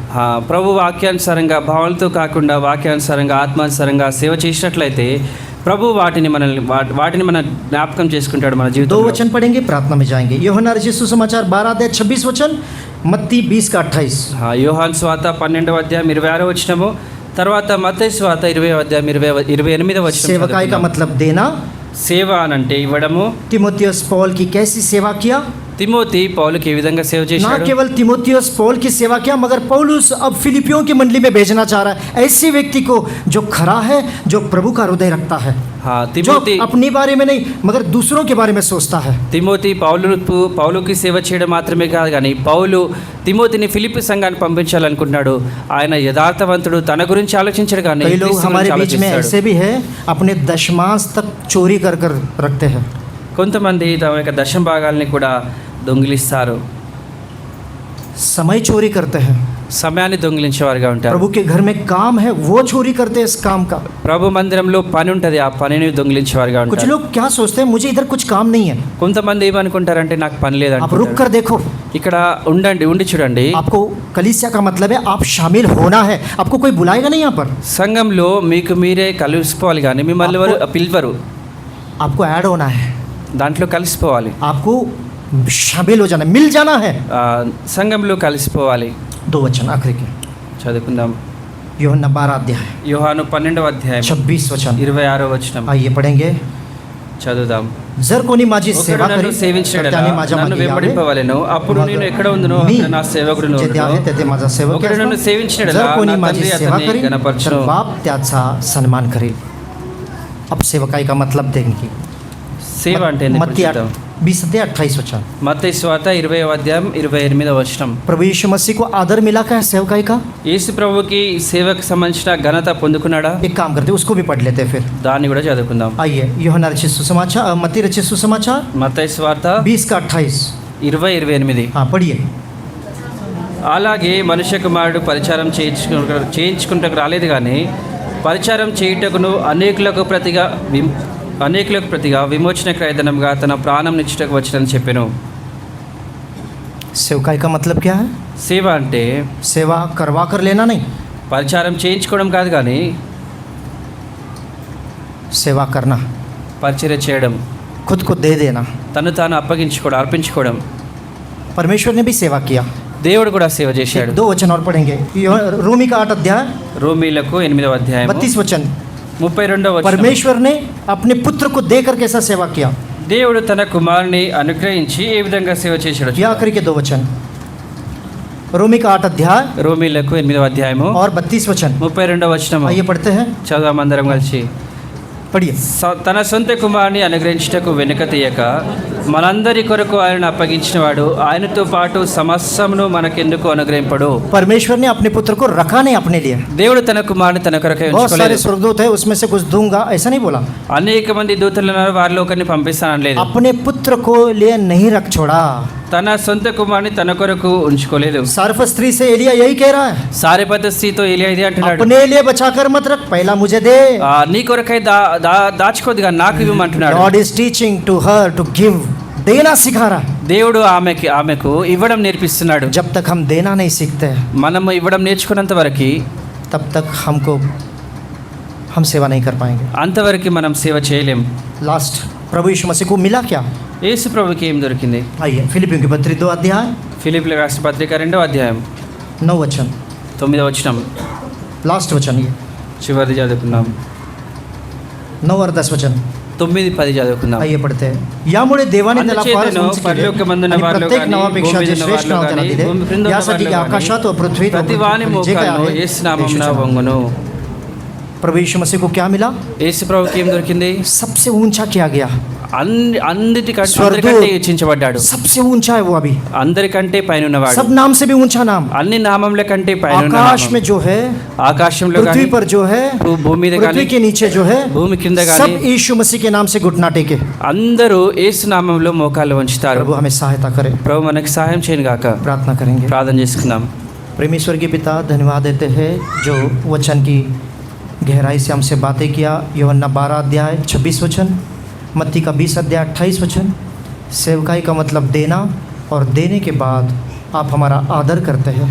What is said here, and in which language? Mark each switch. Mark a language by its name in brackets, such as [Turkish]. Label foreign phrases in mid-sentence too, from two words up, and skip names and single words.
[Telugu] ప్రభు వాక్యానుసారంగా భావనలతో కాకుండా వాక్యానుసారంగా ఆత్మానుసారంగా సేవ చేసినట్లయితే ప్రభు వాటిని మన జ్ఞాపకం చేసుకుంటాడు మన [Hindi] दो [Telugu] జీవితంలో. [Hindi] वचन पढ़ेंगे, प्रार्थना में जाएंगे। యోహాను रचित सुसमाचार 12 अध्याय 26 वचन, मत्ती 20 का 28। [Telugu] యోహాను స్వాత 12వ అధ్యాయం 26వ వచనము, తర్వాత మత్తయి స్వాత 20వ అధ్యాయం 28వ వచనం. [Hindi] सेवकाई का मतलब देना। [Telugu] సేవ అనంటే ఇవ్వడము. [Hindi] तिमोथियस पौल की कैसी सेवा किया? [Telugu] తిమోతి పౌలుకి ఏ విధంగా సేవ [Hindi] ना [Telugu] చేశాడు? [Hindi] केवल तिमोथियस पौल की सेवा किया, मगर पौलुस अब फिलिपियों की मंडली में भेजना चाह रहा है ऐसे व्यक्ति को जो खरा है, जो प्रभु का हृदय रखता है, जो [Telugu] తిమోతి [Hindi] अपने बारे में नहीं मगर दूसरों के बारे में सोचता है। [Telugu] తిమోతి పౌలుకి సేవ చేయడం మాత్రమే కాదు కానీ పౌలు తిమోతిని ఫిలిప్పీ సంఘానికి పంపించాలనుకుంటున్నాడు. ఆయన యథార్థవంతుడు, తన గురించి ఆలోచించడు కానీ [Hindi] कई लोग [Telugu] క్రీస్తు [Hindi] हमारे [Telugu] గురించి [Hindi] बीच में [Telugu] ఆలోచిస్తాడు. [Hindi] ऐसे भी है, अपने दशमांश तक चोरी कर कर रखते हैं। [Telugu] కొంతమంది తమ యొక్క దశమ భాగాల్ని కూడా దొంగిలిస్తారు, [Hindi] समय चोरी करते हैं। [Telugu] సమయాన్ని దొంగిలించేవారుగా ఉంటారు. [Hindi] प्रभु के घर में काम है, वो चोरी करते हैं इस काम का। [Telugu] ప్రభు మందిరంలో పని ఉంటుంది, ఆ పనిని దొంగిలించేవారుగా [Hindi] कुछ [Telugu] ఉంటారు. [Hindi] लोग क्या सोचते हैं, मुझे इधर कुछ काम नहीं है। [Telugu] కొంతమంది ఏమనుకుంటారంటే నాకు పని [Hindi] आप रुक [Telugu] లేదంటారు. [Hindi] कर देखो, [Telugu] ఇక్కడ ఉండి చూడండి. [Hindi] आपको कलीसिया का मतलब है आप शामिल होना है, आपको कोई बुलाएगा नहीं यहाँ पर, [Telugu] సంఘంలో మీకు మీరే కలిసిపోవాలి కానీ మిమ్మల్ని ఎవరు పిలవరు. [Hindi] आपको ऐड होना है, [Telugu] దాంట్లో కలిసిపోవాలి, [Hindi] आपको शामिल हो जाना, मिल जाना है। [Telugu] సంఘంలో కలిసిపోవాలి. [Hindi] दो वचन आखिरी के, [Telugu] చదువుకుందాం. [Hindi] यूहन्ना 12 अध्याय [Telugu] యోహాను 12వ అధ్యాయం [Hindi] 26 वचन। [Telugu] 26వ వచనం. [Hindi] आइए पढ़ेंगे। [Telugu] చదువుదాం. [Marathi] जर कोणी माझी [Telugu] ఒకడు [Marathi] सेवा [Telugu] నన్ను [Marathi] करील [Telugu] సేవించిన [Marathi] तर त्याने माझ्या [Telugu] నన్ను [Marathi] मागे यावे. [Telugu] వెంబడింపవలెను, అప్పుడు నేను ఎక్కడ ఉందునో [Marathi] मी [Telugu] అక్కడ నా సేవకుడు [Marathi] जेथे आहे तेथे माझा सेवक [Telugu] ఒకడు నన్ను [Marathi] असतो. [Telugu] సేవించిన [Marathi] जर कोणी [Telugu] నా [Marathi] माझी [Telugu] తండ్రి [Marathi] सेवा [Telugu] అతన్ని [Marathi] करील तर [Telugu] గణపరచును. [Marathi] बाप त्याचा सन्मान करेल. [Hindi] अब सेवकाई का मतलब देंगे. [Telugu] సేవ అంటే ఏంది ఇప్పుడు [Hindi] मत्ती [Telugu] చూద్దాం. [Hindi] 20-28 वचन. [Telugu] మత్తయి సువార్త 20వ అధ్యాయం 28వ వచనం. [Hindi] प्रभु यीशु मसीह को आदर मिला क्या सेवकाई का? [Telugu] యేసు ప్రభువుకి సేవకు సంబంధించిన ఘనత పొందుకున్నాడా? [Hindi] एक काम करते उसको भी पढ़ लेते हैं फिर. [Telugu] దాన్ని కూడా చదువుకుందాం. [Hindi] आइए यूहन्ना रचित सुसमाचार मत्ती रचित सुसमाचार [Telugu] మత్తయి సువార్త [Hindi] 20-28. [Telugu] 20:28. [Hindi] हाँ पढ़िए. [Telugu] అలాగే మనుష్య కుమారుడు పరిచారం చేయించుకుంటకు రాలేదు కానీ పరిచారం చేయుటకును అనేకులకు ప్రతిగా విమోచన క్రయధనంగా తన ప్రాణం నిచ్చుటకు వచ్చినని చెప్పాను. [Hindi] सेवकाई का मतलब क्या है? [Telugu] సేవ అంటే [Hindi] सेवा करवा कर लेना नहीं, [Telugu] పరిచారం చేయించుకోవడం కాదు కానీ [Hindi] सेवा करना, [Telugu] పరిచర్య చేయడం, [Hindi] खुद को दे देना. [Telugu] తను తాను అర్పించుకోవడం. [Hindi] परमेश्वर ने भी सेवा किया. [Telugu] దేవుడు కూడా సేవ చేశాడు. [Hindi] 2 वचन और पढ़ेंगे. रोमी का 8 अध्याय [Telugu] రోమీలకు 8వ అధ్యాయం [Hindi] 32 वचन. [Telugu] 32వ వచనం. [Hindi] परमेश्वर ने अपने पुत्र को देकर कैसा सेवा किया, [Telugu] దేవుడు తన కుమారుని అనుగ్రహించి ఏ విధంగా సేవ చేశాడు. [Hindi] या करके 2 वचन. रोमी का 8 अध्याय [Telugu] రోమీలకు 8వ అధ్యాయము [Hindi] और 32 वचन. [Telugu] 32వ వచనం. [Hindi] आइए पढ़ते हैं. [Telugu] చదువు అందరం కలిసి. [Hindi] पढ़िए. [Telugu] తన సొంత కుమారుని అనుగ్రహించుటకు వెనుక తీయక మనందరి కొరకు ఆయన అప్పగించినవాడు ఆయనతో పాటు సమస్తమును మనకెందుకు అనుగ్రహింపడు. [Hindi] परमेश्वर ने अपने पुत्र को रखा नहीं अपने लिए. [Telugu] దేవుడు తన కుమారుని తన కొరకే [Hindi] बहुत सारे [Telugu] ఉంచుకోలేదు. [Hindi] स्वर्गदूत है उसमें से कुछ दूंगा ऐसा नहीं बोला. [Telugu] అనేక మంది దూతలు ఉన్నారు, వారిలో ఒకరిని పంపిస్తానలేదు. [Hindi] अपने पुत्र को लिए नहीं रख छोड़ा. [Telugu] తన సొంత కుమారుని తన కొరకు ఉంచుకోలేదు. [Hindi] सारफ स्त्री से एलिया यही कह रहा है, [Telugu] సారెపత స్త్రీతో ఏలియా ఇదే అంటున్నాడు. [Hindi] अपने लिए बचाकर मत रख, पहला मुझे दे. [Telugu] నీ కొరకై దాచుకోదుగా నాకు ఇవ్వమంటున్నాడు. [English] God is teaching to her to give. [Hindi] देना सिखा रहा है. [Telugu] దేవుడు ఆమెకు ఇవ్వడం నేర్పిస్తున్నాడు. [Hindi] जब तक हम देना नहीं सीखते [Telugu] మనము ఇవ్వడం నేర్చుకున్నంత వరకు [Hindi] तब तक हम सेवा नहीं कर पाएंगे. [Telugu] అంతవరకు మనం సేవ చేయలేం. [Hindi] लास्ट प्रभु यीशु मसीह को मिला क्या? [Telugu] యేసు ప్రభుకి ఏం దొరికింది? [Hindi] आइए फिलिपियों की पत्री 2 अध्याय [Telugu] ఫిలిప్పీయుల రాసిన పత్రిక 2వ అధ్యాయం [Hindi] 9 वचन. [Telugu] 9వ వచనం. [Hindi] लास्ट वचन ये [Telugu] చివరిది చదువుకుందాం. [Hindi] 9 और 10 वचन. [Telugu] 9-10 చదువుకుందాం. [Hindi] आइए पढ़ते हैं. [Marathi] यामुळे देवाने त्याला फार [Telugu] అందుచేతను [Marathi] उंच केले [Telugu] పరలోకమందున్న [Marathi] आणि [Telugu] వారిలో [Marathi] प्रत्येक [Telugu] गाणी, [Marathi] नावापेक्षा [Telugu] भूमी [Marathi] जे [Telugu] మీద [Marathi] श्रेष्ठ नाव [Telugu] వారిలో [Marathi] त्याला [Telugu] गाणी, [Marathi] दिले, [Telugu] भूमी క్రింద ఉన్న [Marathi] यासाठी [Telugu] వారిలో [Marathi] आकाशात व पृथ्वीत व [Telugu] ప్రతి వాని [Marathi] पृथ्वीखाली जे काही [Telugu] మోకాళ్ళు [Marathi] आहे, [Telugu] యేసు నామమున [Marathi] यीशूच्या नावाने. [Telugu] వంగును. [Hindi] प्रभु यीशु मसीह को क्या मिला? [Telugu] యేసు ప్రభుకి ఏం దొరికింది? [Hindi] सबसे ऊंचा किया गया. [Telugu] అందరికంటే హెచ్చించబడ్డాడు. [Hindi] सबसे ऊंचा है वो अभी. [Telugu] అందరికంటే పైన ఉన్నవాడు. [Hindi] सब नाम से भी ऊंचा नाम. [Telugu] అన్ని నామముల కంటే పైన ఉన్న [Hindi] आकाश [Telugu] నామం. [Hindi] में जो है, [Telugu] ఆకాశంలో [Hindi] पृथ्वी [Telugu] గాని [Hindi] पर जो है, [Telugu] భూమి మీద [Hindi] पृथ्वी [Telugu] గాని [Hindi] के नीचे जो है, [Telugu] భూమి కింద [Hindi] सब [Telugu] గాని [Hindi] यीशु मसीह के नाम से घुटना टेके. [Telugu] అందరూ యేసు నామములో మోకాళ్ళు వంచుతారు. [Hindi] प्रभु हमें सहायता करे. [Telugu] ప్రభు మనకు సహాయం చేయను గాక. [Hindi] प्रार्थना करेंगे. [Telugu] ప్రార్థన చేసుకుందాం. [Hindi] प्रेमेश्वर के पिता धन्यवाद देते हैं जो वचन की गहराई से हमसे बातें किया. यूहन्ना 12 अध्याय 26 वचन, मत्ती का 20 अध्याय 28 वचन. सेवकाई का मतलब देना, और देने के बाद आप हमारा आदर करते हैं.